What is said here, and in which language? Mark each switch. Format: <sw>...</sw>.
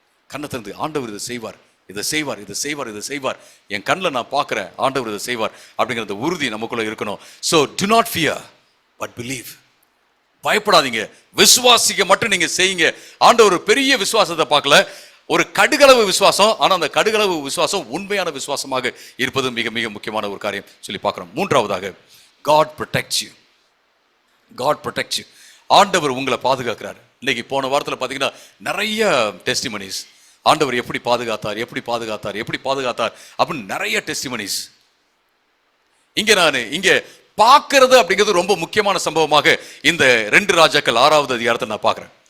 <ta>கண்ணை திறந்து ஆண்டவர் இதை செய்வார், இதை செய்வார், இதை செய்வார், இதை செய்வார், என் கண்ணில் நான் பார்க்குறேன் ஆண்டவர் இதை செய்வார் அப்படிங்கிறது உறுதி நமக்குள்ள இருக்கணும்.</ta> <en>So do not fear but believe.</en> <ta>பயப்படாதீங்க, விசுவாசிக்க மட்டும் நீங்க செய்யுங்க. ஆண்டவர் பெரிய விசுவாசத்தை பார்க்கல, ஒரு கடுகளவு விசுவாசம். ஆனால் அந்த கடுகளவு விசுவாசம் உண்மையான விசுவாசமாக இருப்பது மிக மிக முக்கியமான ஒரு காரியம் சொல்லி பார்க்குறோம். மூன்றாவதாக,</ta> <en>God protects you. God protects you.</en> <ta>ஆண்டவர் உங்களை பாதுகாக்கிறார். இன்னைக்கு போன வாரத்தில் பார்த்தீங்கன்னா நிறைய டெஸ்டிமனிஸ், ஆண்டவர் எப்படி பாதுகாத்தார், எப்படி பாதுகாத்தார், எப்படி பாதுகாத்தார் அப்படின்னு நிறைய டெஸ்டிமனிஸ். இங்க பார்க்கறது அப்படிங்கிறது ரொம்ப முக்கியமான சம்பவமாக இந்த 2 ராஜாக்கள் 6வது அதிகாரத்தை நான் பார்க்குறேன்.</ta>